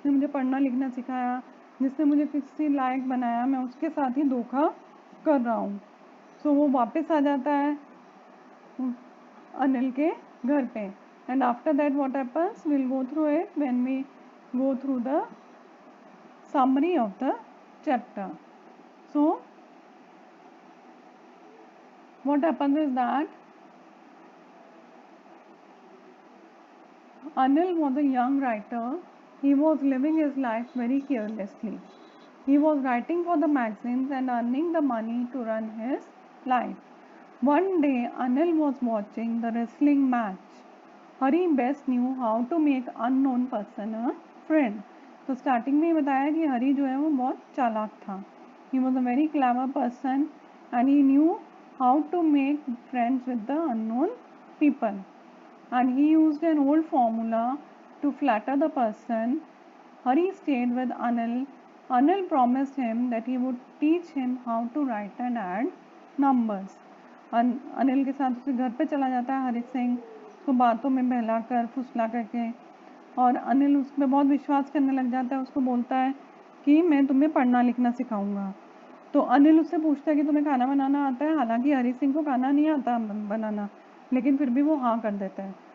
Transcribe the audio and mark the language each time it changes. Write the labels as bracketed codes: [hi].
[hi] जिसने मुझे पढ़ना लिखना सिखाया, जिसने मुझे किसी लायक बनाया, मैं उसके साथ ही धोखा कर रहा हूँ. सो वो वापस आ जाता है अनिल के घर पे. [en] And after that what happens, will go through it when we go through the summary of the chapter. So what happens is that Anil was a young writer. He was living his life very carelessly. He was writing for the magazines and earning the money to run his life. One day Anil was watching the wrestling match. Hari best knew how to make unknown person a friend. [hi] तो starting में ही बताया कि हरी जो है वो बहुत चालाक था. [en] He was a very clever person and he knew how to make friends with the unknown people. And he used an old formula to flatter the person. Hari stayed with Anil. Anil promised him that he would teach him how to write and add numbers. [hi] Anil के साथ उसके घर पे चला जाता है हरी सिंह, उसको बातों में बहला कर फुसला करके, और अनिल उस पर बहुत विश्वास करने लग जाता है. उसको बोलता है कि मैं तुम्हें पढ़ना लिखना सिखाऊंगा. तो अनिल उससे पूछता है कि तुम्हें खाना बनाना आता है. हालांकि हरी सिंह को खाना नहीं आता बनाना, लेकिन फिर भी वो हाँ कर देता है.